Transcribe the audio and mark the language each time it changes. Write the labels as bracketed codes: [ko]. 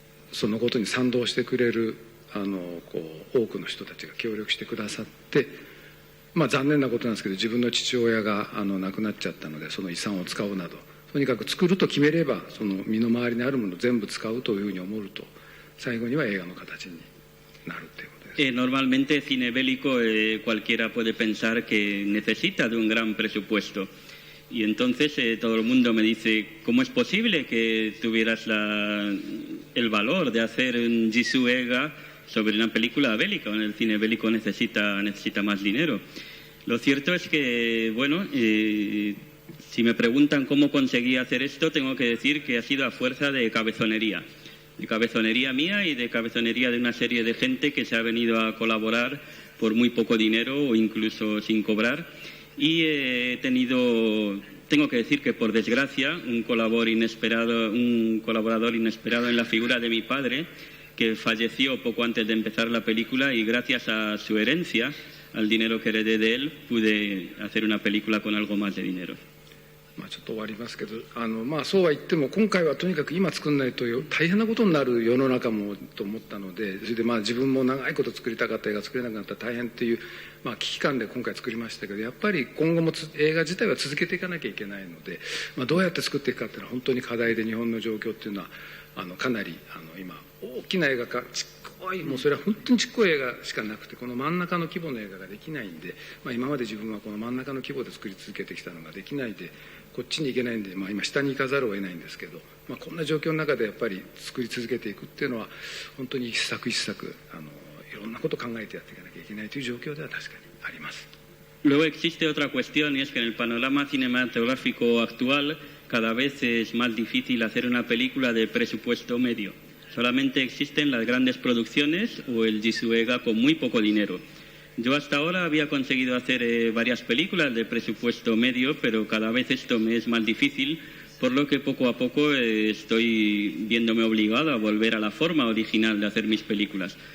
[ja] そのことに賛同してくれる多くの人たちが協力してくださって、残念なことなんですけど自分の父親が亡くなっちゃったので、その遺産を使うなど、とにかく作ると決めればその身の回りにあるものを全部使うというふうに思うと、最後には映画の形になるということです。 [es] Normalmente cine bélico cualquiera puede pensar que necesita de un gran presupuesto. Y entonces todo el mundo me dice, ¿cómo es posible que tuvieras el valor de hacer un Jisoo Eiga sobre una película bélica? El cine bélico necesita más dinero. Lo cierto es que, bueno, si me preguntan cómo conseguí hacer esto, tengo que decir que ha sido a fuerza de cabezonería mía y de cabezonería de una serie de gente que se ha venido a colaborar por muy poco dinero o incluso sin cobrar. Y tengo que decir que por desgracia, un colaborador inesperado en la figura de mi padre, que falleció poco antes de empezar la película, y gracias a su herencia, al dinero que heredé de él, pude hacer una película con algo más de dinero. [ja] ちょっと終わりますけど、そうは言っても今回はとにかく今作んないと大変なことになる世の中もと思ったので、それで自分も長いこと作りたかった映画作れなくなったら大変っていう、危機感で今回作りましたけど、やっぱり今後も映画自体は続けていかなきゃいけないので、どうやって作っていくかっていうのは本当に課題で、日本の状況っていうのはかなり今大きな映画かちっこい、もうそれは本当にちっこい映画しかなくて、この真ん中の規模の映画ができないんで、今まで自分はこの真ん中の規模で作り続けてきたのができないで、こっちに行けないんで、今下に行かざるを得ないんですけど、こんな状況の中でやっぱり作り続けていくっていうのは本当に一作一作いろんなことを考えてやっていかなきゃいけないという状況では確かにあります。 [es] Luego existe otra cuestión, y es que en el panorama cinematográfico actual cada vez es más difícil hacer una película de presupuesto medio. Solamente existen las grandes producciones o el Jisoo Eiga con muy poco dinero. Yo hasta ahora había conseguido hacer varias películas de presupuesto medio, pero cada vez esto me es más difícil, por lo que poco a poco estoy viéndome obligado a volver a la forma original de hacer mis películas.